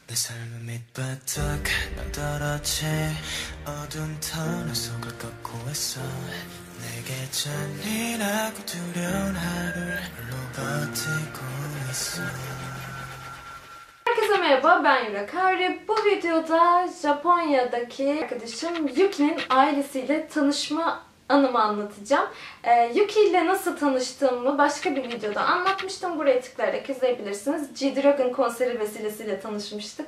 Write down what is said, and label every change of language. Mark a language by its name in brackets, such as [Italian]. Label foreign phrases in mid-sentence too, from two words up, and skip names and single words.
[Korean] 내 삶은 밑바닥 떨어진 어두운 터널 속을 걷고 있어 내게 잔인하고 두려운 하루를 홀로 버티고 있어. [Turkish] Herkese merhaba, ben Yurakari. Bu videoda Japonya'daki arkadaşım Yuki'nin ailesiyle tanışma anımı anlatacağım. Yuki ile nasıl tanıştığımı başka bir videoda anlatmıştım. Buraya tıklayarak izleyebilirsiniz. G-Dragon konseri vesilesiyle tanışmıştık.